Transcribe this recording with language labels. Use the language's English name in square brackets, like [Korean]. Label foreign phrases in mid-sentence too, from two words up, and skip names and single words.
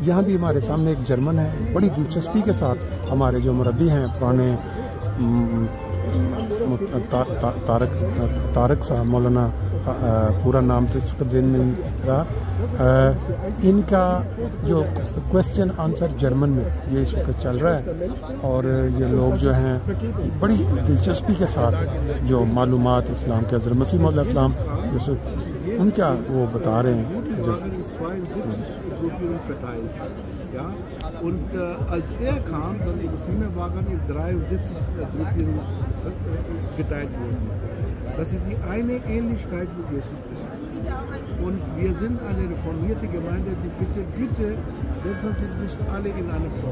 [Urdu] یہاں بھی ہمارے سامنے ایک جرمن ہے، بڑی دلچسپی کے ساتھ ہمارے جو مربی ہیں پرانے طارق صاحب، مولانا، پورا نام تو اس وقت ذہن میں نہیں رہا، ان کا جو [English] question answer [Urdu] جرمن میں یہ اس وقت چل رہا ہے اور یہ لوگ جو ہیں بڑی دلچسپی کے ساتھ جو معلومات اسلام کے حضرت مسیح مولا اسلام جیسے ان کا وہ بتا رہے ہیں. [German] Ja, und als er kam, dann die Muslime waren in 73 Gruppierungen geteilt worden. Das ist die eine Ähnlichkeit, wo Jesus ist. Und wir sind eine reformierte Gemeinde, die bitte, setzen Sie nicht alle in eine Gruppe.